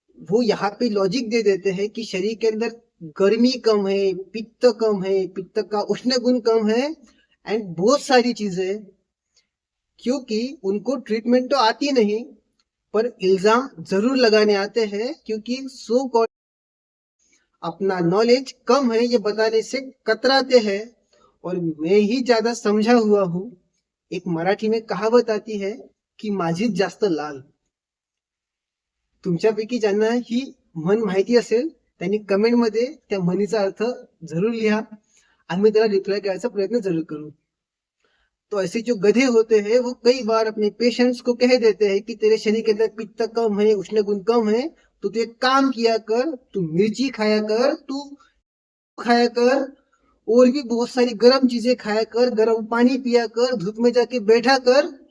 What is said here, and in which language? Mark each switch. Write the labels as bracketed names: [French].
[Hindi] वो यहाँ पे लॉजिक दे देते हैं कि शरीर के अंदर गर्मी कम है, पित्त का उष्ण गुण कम है एंड बहुत सारी चीजें, क्योंकि उनको ट्रीटमेंट तो आती नहीं पर इल्जाम जरूर लगाने आते हैं, क्योंकि सो कॉल्ड अपना नॉलेज कम है ये बताने से कतराते हैं। और मैं ही ज्यादा समझा हुआ हूँ। एक मराठी में कहावत आती है की [Marathi] माझीच जास्त लाल। तुमच्यापैकी ज्यांना ही म्हण माहिती असेल त्यांनी कमेंट मध्ये त्या म्हणीचा अर्थ जरूर लिहा, आम्ही त्याला रिप्लाय करायचा प्रयत्न जरूर करू। [Hindi] तो ऐसे जो गधे होते हैं वो कई बार अपने पेशेंट्स को कह देते हैं कि तेरे शरीर के अंदर पित्त कम है, उष्ण गुण कम है, तो तू एक काम किया कर, तू मिर्ची खाया कर, तू खाया कर, और भी बहुत सारी गर्म चीजें खाया कर, गर्म पानी पिया कर, धूप में जाके बैठा कर।